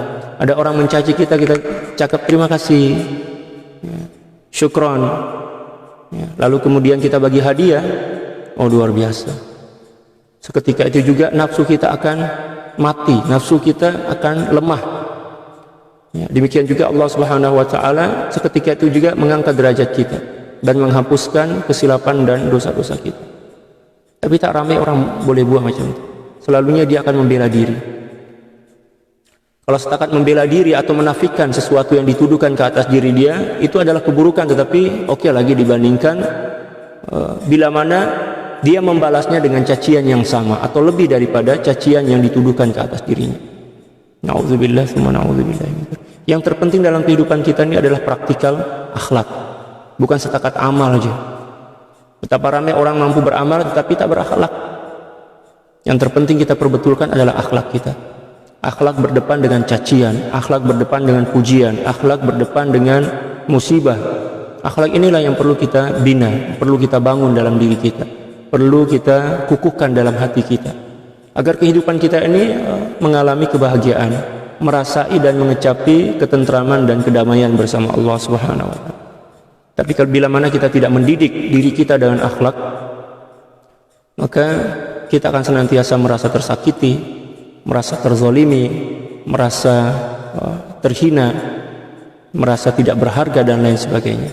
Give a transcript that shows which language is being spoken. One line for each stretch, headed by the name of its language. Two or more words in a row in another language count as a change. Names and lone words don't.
Malay: Ada orang mencaci kita, kita cakap terima kasih, syukron, lalu kemudian kita bagi hadiah, oh luar biasa. Seketika itu juga nafsu kita akan mati, nafsu kita akan lemah. Demikian juga Allah
Arabic: سبحانه وتعالى
Malay: seketika itu juga mengangkat derajat kita dan menghapuskan kesilapan dan dosa-dosa kita. Tapi tak ramai orang boleh buat macam itu. Selalunya dia akan membela diri. Kalau setakat membela diri atau menafikan sesuatu yang dituduhkan ke atas diri dia, itu adalah keburukan, tetapi oke lagi dibandingkan bila mana dia membalasnya dengan cacian yang sama atau lebih daripada cacian yang dituduhkan ke atas dirinya.
Arabic: نعوذ بالله ثم نعوذ بالله.
Malay: Yang terpenting dalam kehidupan kita ini adalah praktikal akhlak, bukan setakat amal aja. Betapa ramai orang mampu beramal tetapi tak berakhlak. Yang terpenting kita perbetulkan adalah akhlak kita. Akhlak berdepan dengan cacian, akhlak berdepan dengan pujian, akhlak berdepan dengan musibah. Akhlak inilah yang perlu kita bina, perlu kita bangun dalam diri kita, perlu kita kukuhkan dalam hati kita, agar kehidupan kita ini mengalami kebahagiaan, merasai dan mengecapi ketentraman dan kedamaian bersama Allah
Arabic: سبحانه وتعالى.
Malay: Tapi kalau bila mana kita tidak mendidik diri kita dengan akhlak, maka kita akan senantiasa merasa tersakiti, merasa terzolimi, merasa terhina, merasa tidak berharga dan lain sebagainya.